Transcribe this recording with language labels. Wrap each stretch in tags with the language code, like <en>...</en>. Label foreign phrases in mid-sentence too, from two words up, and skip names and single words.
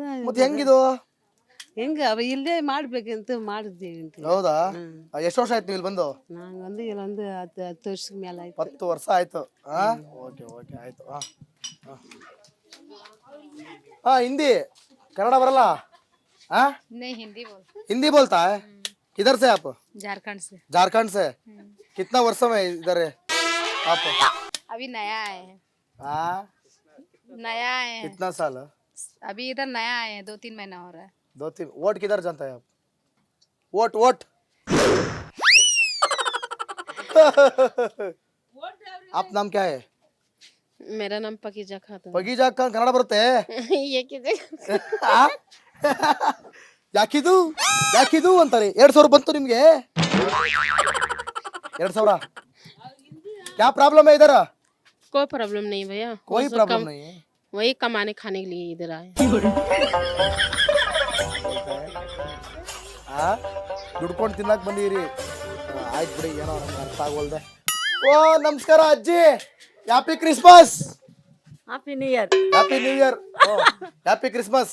<kn>ಮತ್ತೆ ಹೆಂಗಿದು? ಹೆಂಗ ಅವ ಇಲ್ಲೇ ಮಾಡ್ಬೇಕಂತ ಮಾಡಿದ್ದೀವಿ ಅಂತ. ಹೌದಾ? ಎಷ್ಟು ವರ್ಷ ಆಯ್ತು ನೀವು ಇಲ್ಲಿ ಬಂದು? ನಾನು ಒಂದು ಇಲ್ಲೊಂದು 10 ವರ್ಷದ ಮೇಲೆ ಆಯ್ತು. 10 ವರ್ಷ ಆಯ್ತು.</kn> <en>okay okay</en> <kn>ಆಯ್ತು. ಹಿಂದಿ ಕನ್ನಡ ಬರಲ್ಲ?</kn> <hi>नहीं हिंदी बोल हिंदी बोलता है? किधर से आप? झारखंड से। झारखंड से। कितना वर्ष में इधर है आप? अभी नया आए हैं। हाँ, नया आए हैं, कितना साल? अभी इधर नया आए हैं, 2-3 महीना हो रहा है। 2-3। वोट किधर जानता है आप? वोट वोट आप नाम क्या है? मेरा नाम पकीजा खातून.</hi> <kn>ಪಗೀಜಾ ಖಾನ್. ಕನ್ನಡ ಬರುತ್ತೆ? ಯಾಕಿದು ಯಾಕಿದು ಅಂತಾರೆ. 2,000 ಬಂತು ನಿಮ್ಗೆ? 2,000?</kn> <hi>क्या प्रॉब्लम है इधर? कोई प्रॉब्लम नहीं भैया, कोई प्रॉब्लम नहीं है. वही कमाने खाने के लिए इधर आए.</hi> <kn>ದುಡ್ಕೊಂಡು ತಿನ್ನಕ್ ಬಂದಿರಿ. ಆಯ್ತು ಬಿಡಿ, ಏನೋ ನಮ್ಗೆ ಅರ್ಥ ಆಗೋಲ್ದೆ. ಓ ನಮಸ್ಕಾರ ಅಜ್ಜಿ,</kn> <en>happy Christmas. happy new year. Happy new year. Happy Christmas.</en>